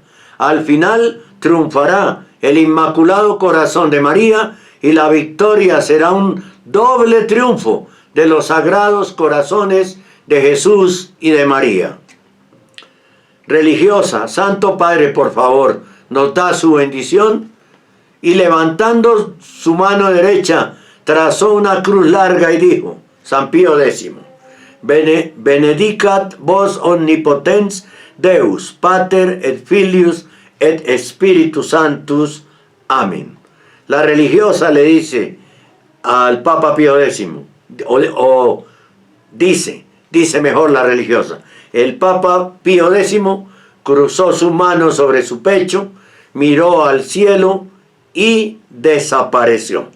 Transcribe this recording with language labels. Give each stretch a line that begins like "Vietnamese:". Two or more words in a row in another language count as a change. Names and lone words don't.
Spanish: Al final triunfará el Inmaculado Corazón de María, y la victoria será un doble triunfo de los sagrados corazones de Jesús y de María. Religiosa: Santo Padre, por favor, nos da su bendición. Y levantando su mano derecha, trazó una cruz larga y dijo: San Pío X:
Latin: Benedicat vos omnipotens Deus, Pater et Filius et Spiritus Sanctus.
Spanish: Amén. La religiosa le dice al Papa Pío X, dice mejor la religiosa: el Papa Pío X cruzó su mano sobre su pecho, miró al cielo y desapareció.